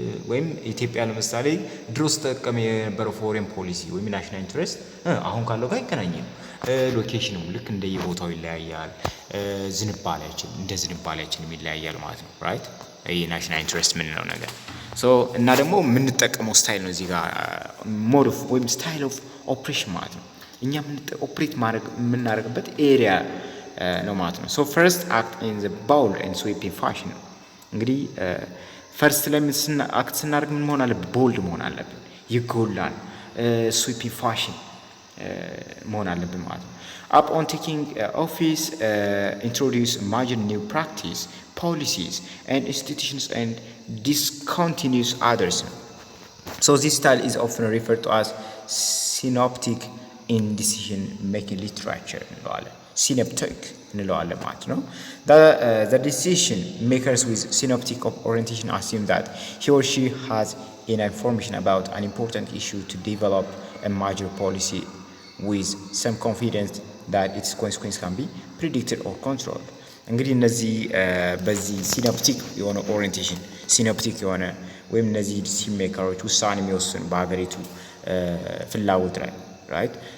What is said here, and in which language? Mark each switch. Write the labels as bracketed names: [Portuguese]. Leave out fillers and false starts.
[Amharic] ወይም ኢትዮጵያ ለምሳሌ ድሮ ተጠቀመ የነበረው ፎሬን ፖሊሲ ወይም ናሽናል ኢንትረስት አሁን ካለው ጋር አይገናኝም። ሎኬሽኑም ልክ እንደየቦታው ይለያያል፣ ዝንባሌያችን ይለያያል ማለት ነው። ራይት ይሄ ናሽናል ኢንትረስት የምንለው ነገር ሶ እና ደግሞ የምንጠቀመው ስታይል ነው እዚህ ጋር ሞድ ኦፍ ወይም ስታይል ኦፍ ኦፕሬሽን ማለት ነው። እኛ ኦፕሬት ማድረግ የምናደርግበት ኤሪያ ነው ማለት ነው። ሶ [English] ፈርስት አክት ኢን ዘ ባውልድ ኤንድ ስዊፒንግ ፋሽን [Amharic] ነው። እንግዲህ ፈርስት ላይ አክት ስናደርግ ምን መሆን አለብን? ቦልድ መሆን አለብን፣ ይጎላል፣ ስዊፒንግ ፋሽን መሆን አለብን ማለት ነው። [English] upon taking office introduce major new practice, policies and institutions and discontinues others. So this style is often referred to as synoptic in decision making literature [Amharic] እንለዋለን። [English] synoptic [Amharic] እንለዋለን ማለት ነው። [English] The decision makers with synoptic orientation assume that he or she has enough information about an important issue to develop a major policy with some confidence that its consequence can be predicted or controlled። [Amharic] እንግዲህ እነዚህ በዚህ ሲኖፕቲክ የሆነ ኦሪየንቴሽን ሲኖፕቲክ የሆነ ወይም እነዚህ ዲሲዥን ሜከሮች ውሳኔ የሚወስኑ በሀገሪቱ ፍላጎት ላይ ራይት